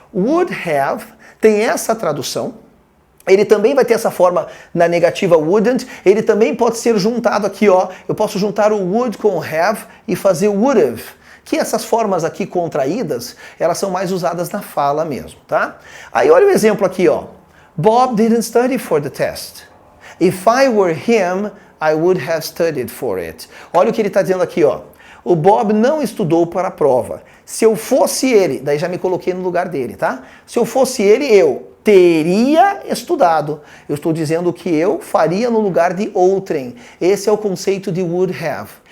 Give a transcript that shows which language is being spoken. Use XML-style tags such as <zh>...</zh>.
<pt>Would have tem essa tradução. Ele também vai ter essa forma na negativa wouldn't, ele também pode ser juntado aqui, eu posso juntar o would com o have e fazer would have. Que essas formas aqui contraídas, elas são mais usadas na fala mesmo, tá? Aí olha o exemplo aqui,</pt> <en>Bob didn't study for the test. If I were him, I would have studied for it.</en> <pt>Olha o que ele está dizendo aqui, O Bob não estudou para a prova. Se eu fosse ele, daí já me coloquei no lugar dele, tá? Se eu fosse ele, eu teria estudado. Eu estou dizendo que eu faria no lugar de outrem. Esse é o conceito de would have.</pt>